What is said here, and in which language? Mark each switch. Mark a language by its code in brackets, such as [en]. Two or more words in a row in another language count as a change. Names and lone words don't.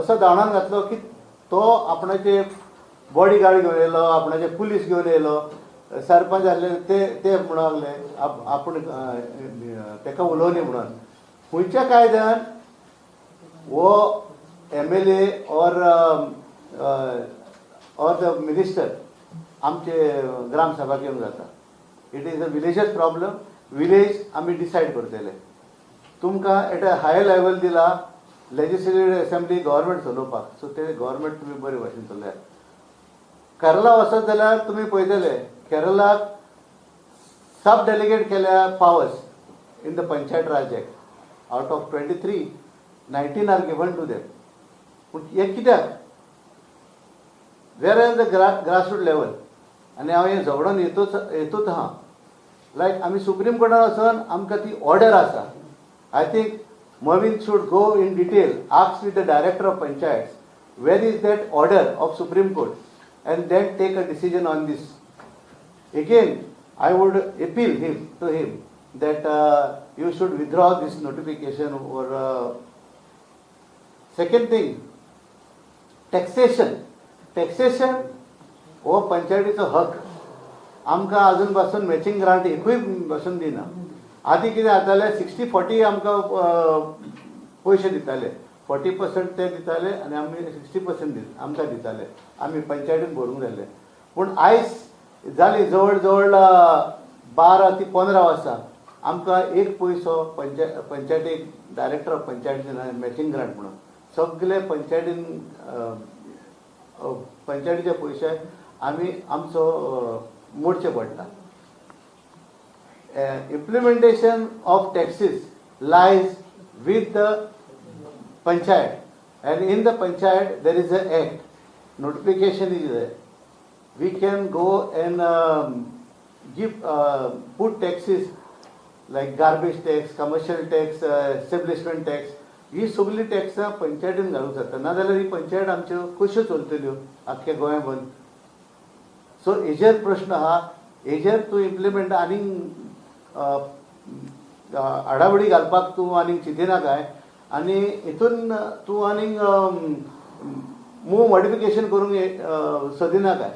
[kok] असो धांवडावन घातलो की तो आपणाचे बॉडीगार्ड घेवन येयलो, आपणाचे पुलीस घेवन येयलो, सरपंच आसले ते म्हणून लागले आपूण ताका उलोवनी म्हणून. खंयच्या कायद्यान वो [en] MLA or the minister [kok] आमचे ग्रामसभाक येवंक जाता. [en] It is a village's problem. [kok] विलेज आमी डिसायड करतले. तुमकां [en] at a higher level [kok] दिला [en] legislative assembly government [kok] चलोवपाक. सो ते गव्हर्मेंट तुमी बरे भाशेन चलयात. केरला वचत जाल्यार तुमी पळयतले केरलाक सब डेलिगेट केल्या [en] powers in the Panchayat Raj Act. Out of 23, 19 are given to them. [kok] पूण हे कित्याक? [en] where is the grassroot level. [kok] आनी हांव हें झगडोन येतूच आहा. लायक आमी सुप्रीम कोर्टान वचोन आमकां ती ऑर्डर आसा. [en] आय थिंक Movin should go in detail, ask with the director of panchayats, where is that order of Supreme Court, and then take a decision on this. Again, I would appeal to him that you should withdraw this notification. Or second thing, taxation. [kok] Taxation हो पंचायतीचो हक. आमकां अजून पासून [en] matching grant [kok] एकूय पासून दिना. आधी कितें जातालें 60-40 आमकां पयशे दिताले. 40% ते दिताले आनी आमी 60% आमकां दिताले. आमी पंचायतीन भरूंक जाल्ले. पूण आयज जाली जवळ जवळ 12 ते 15 वर्सां आमकां एक पयसो पंचायतीक [en] Director of Panchayat [kok] दिना [en] matching grant [kok] म्हणून. सगळे पंचायतीचे पयशे आमी आमचो मोडचे पडटा. [en] Implementation of taxes lies with the panchayat, and in the panchayat there is an act. Notification is there. We can go and put taxes like garbage tax, commercial tax, establishment tax. [kok] ही सगळी टॅक्सां पंचायतीन घालूंक जाता. नाजाल्यार ही पंचायत आमच्यो कश्यो चलतल्यो आख्ख्या गोंयाभर. सो हेजेर प्रश्न आहा. हेजेर तूं इम्प्लिमेंट आनीक आडावडी घालपाक तूं आनीक चिंतिना काय? आनी हितून तूं आनीक मॉडिफिकेशन करूंक सोदिना काय?